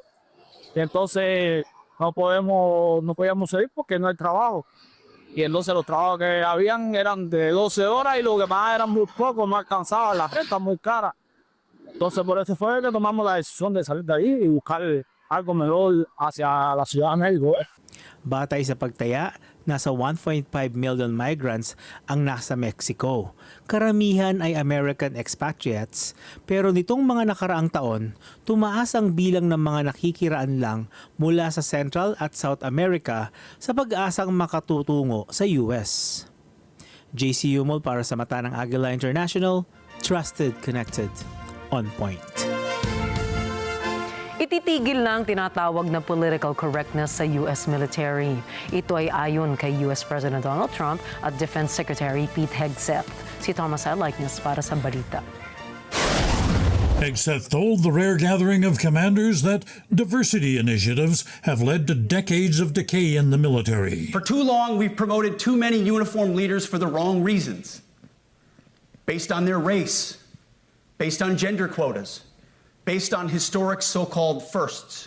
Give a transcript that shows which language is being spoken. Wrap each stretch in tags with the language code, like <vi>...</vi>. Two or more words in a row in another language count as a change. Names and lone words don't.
<es>Y entonces no podíamos seguir porque no hay trabajo. Y entonces los trabajos que habían eran de 12 horas y lo que más eran muy poco, no alcanzaba, la renta muy cara. Entonces por eso fue que tomamos la decisión de salir de ahí y buscar algo mejor hacia la Ciudad de México.</es> <tl>Batay sa pagtaya nasa 1.5 million migrants ang nasa Mexico. Karamihan ay</tl> <en>American expatriates,</en> <tl>pero nitong mga nakaraang taon, tumaas ang bilang ng mga nakikiraan lang mula sa Central at South America sa pag-asang makatutungo sa US. JC Yumol para sa Mata ng Agila International,</tl> <en>Trusted, Connected, On Point.</en> <tl>Ititigil na ang tinatawag na</tl> <en>political correctness</en> <tl>sa U.S. military. Ito ay ayon kay U.S. President Donald Trump at Defense Secretary Pete Hegseth. Si Thomas Likeness para sa balita.</tl> <en>Hegseth told the rare gathering of commanders that diversity initiatives have led to decades of decay in the military. For too long, we've promoted too many uniformed leaders for the wrong reasons. Based on their race, based on gender quotas, based on historic so-called firsts.</en>